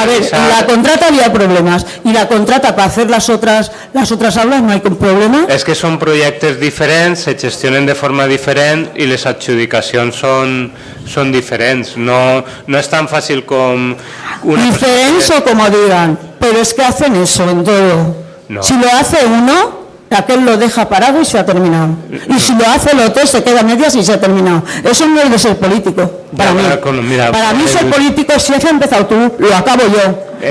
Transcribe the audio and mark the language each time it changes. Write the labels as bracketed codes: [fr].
[es] A ver, en la contrata había problemas y la contrata para hacer las otras aulas no hay problema. [ca] És que són projectes diferents, se gestionen de forma diferent i les adjudicacions són diferents. No és tan fàcil com [es] Diferentes o como digan, pero es que hacen eso en todo. No. Si lo hace uno, aquel lo deja parado y se ha terminado. Y si lo hace el otro, se queda a medias y se ha terminado. Eso no es de ser político, para mí. Mira, para mí ser político, si has empezado tú, lo acabo yo.